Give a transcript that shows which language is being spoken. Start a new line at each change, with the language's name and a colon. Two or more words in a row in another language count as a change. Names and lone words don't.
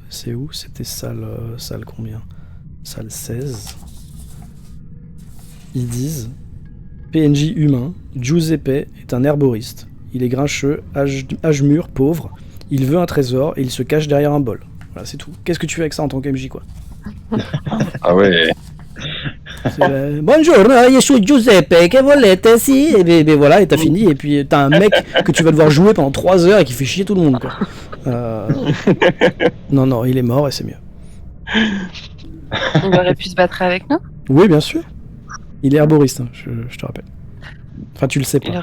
French: C'est où ? C'était salle combien ? Salle 16. Ils disent PNJ humain, Giuseppe est un herboriste. Il est grincheux, âge mûr, pauvre. Il veut un trésor et il se cache derrière un bol. Voilà, c'est tout. Qu'est-ce que tu fais avec ça en tant qu'MJ, quoi ? Ah ouais.
Italian: Buongiorno, io sono Giuseppe, che volete? Si,
French: et voilà, et t'as fini, et puis t'as un mec que tu vas devoir jouer pendant 3 heures et qui fait chier tout le monde, quoi. Non, il est mort et c'est mieux. Il aurait pu se battre avec nous. Oui, bien sûr. Il est herboriste, hein, je te rappelle. Enfin, tu le sais pas.